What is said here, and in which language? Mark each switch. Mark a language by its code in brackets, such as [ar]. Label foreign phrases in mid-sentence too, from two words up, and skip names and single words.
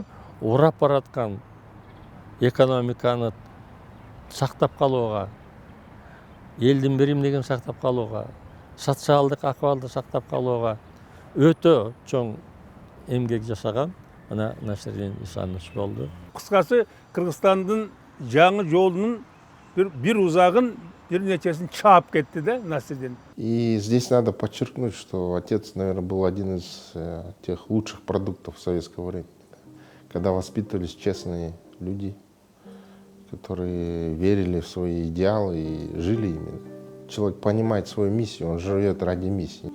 [ky] урап бараткан экономиканы сактап калууга, элдин биримдигин сактап калууга, социалдык акыбалды сактап калууга өтө чоң эмгек жасаган мына Насирдин Исанович болду. Кыскасы Кыргызстандын жаңы жолунун бир узагын бир нечесин чаап кетти да Насирдин. [ru] И здесь надо подчеркнуть, что отец, наверное, был один из тех лучших продуктов советского времени, когда воспитывались честные люди, которые верили в свои идеалы и жили ими. Человек понимает свою миссию, он живет ради миссии.